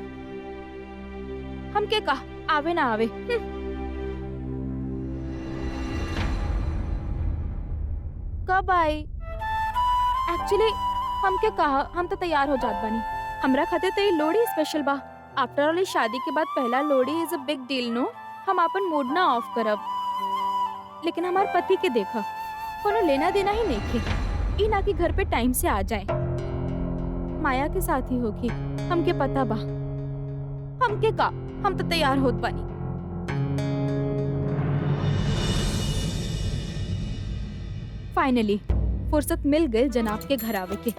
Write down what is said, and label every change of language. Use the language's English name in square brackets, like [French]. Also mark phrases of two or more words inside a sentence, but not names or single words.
[Bhojpuri] हम के कहा आवे ना आवे। कब आई? एक्चुअली हम के कहा हम तो तैयार हो जात बानी। हमरा खातिर तो ये लोहड़ी स्पेशल बा। [English] After all [Bhojpuri] शादी के बाद पहला लोहड़ी [English] is a big deal no. [Bhojpuri] हम अपन मूड ना ऑफ करब, लेकिन हमारे पति के देखा कोनो लेना देना ही नहीं थे। ई ना कि घर पे टाइम से आ जाए। माया के साथ ही होगी, हमके पता बा। हमके का हम तो तैयार होत बानी। फाइनली फुर्सत मिल गई जनाब के घर आवे के।